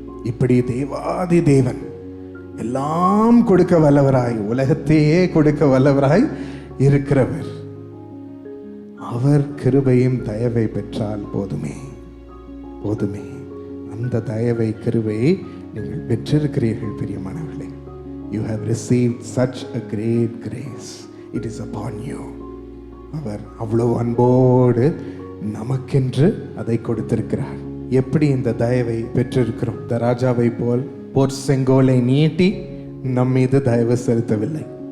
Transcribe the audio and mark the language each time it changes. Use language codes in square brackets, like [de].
[ta] இப்படி தேவாதி தேவன் எல்லாம் கொடுக்க வல்லவராய், உலகத்தையே கொடுக்க வல்லவராய் இருக்கிறவர். அவர் கிருபையும் தயவை பெற்றால் போதுமே, போதுமே. அந்த தயவை கிருபையை நீங்கள் பெற்றிருக்கிறீர்கள் பிரியமானவர்களே. [en] You have received such a great grace. It is upon you. [ta] அவர் அவ்வளவு அன்போடு நமக்கென்று அதை கொடுத்திருக்கிறார். எப்படி இந்த தயவை பெற்றிருக்கிறோம்? இந்த ராஜாவை போல் போர் செங்கோலை நீட்டி நம் மீது தயவு செலுத்தவில்லை.